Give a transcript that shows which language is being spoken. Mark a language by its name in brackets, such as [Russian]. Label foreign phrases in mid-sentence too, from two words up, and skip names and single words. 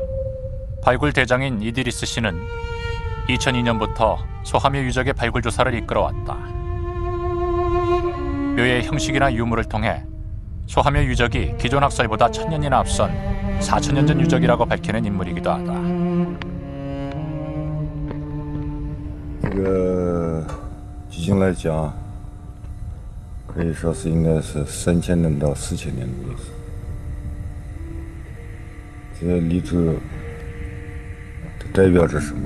[Korean] 발굴 대장인 이드리스 씨는 2002년부터 소하며 유적의 발굴 조사를 이끌어왔다. 묘의 형식이나 유물을 통해 소하며 유적이 기존 학설보다 1000년이나 앞선 4000년 전 유적이라고 밝히는 인물이기도 하다. [Chinese] 这个距今来讲，可以说是应该是3000年到4000年的历史。这个历史它代表着什么？